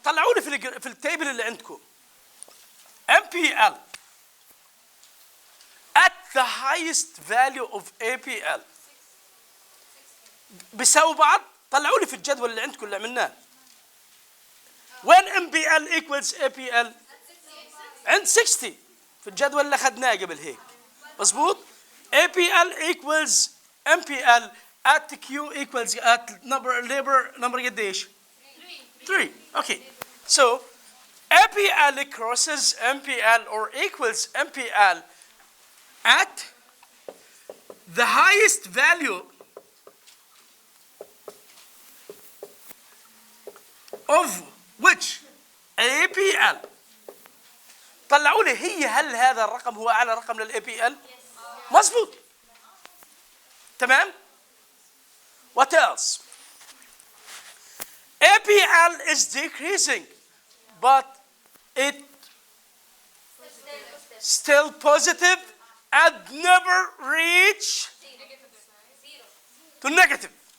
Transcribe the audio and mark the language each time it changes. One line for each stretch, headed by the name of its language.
Arabic: طلعوا لي في التيبل اللي عندكم.
English: MPL at the highest value of APL
Arabic: بيساوي بعض. طلعوا لي في الجدول اللي عندكم اللي عملناه.
English: When MPL equals APL
Arabic: عند 60 في الجدول اللي أخذناه قبل هيك. مظبوط؟
English: APL equals MPL at Q equals at labor number
Arabic: قديش؟
English: 3. Okay. So APL crosses MPL or equals MPL at the highest value of which APL.
Arabic: طلعوا لي هل هذا الرقم هو أعلى رقم لل APL؟ مظبوط.
English: تمام؟ What else? APL is decreasing, but it still positive and never reach to negative.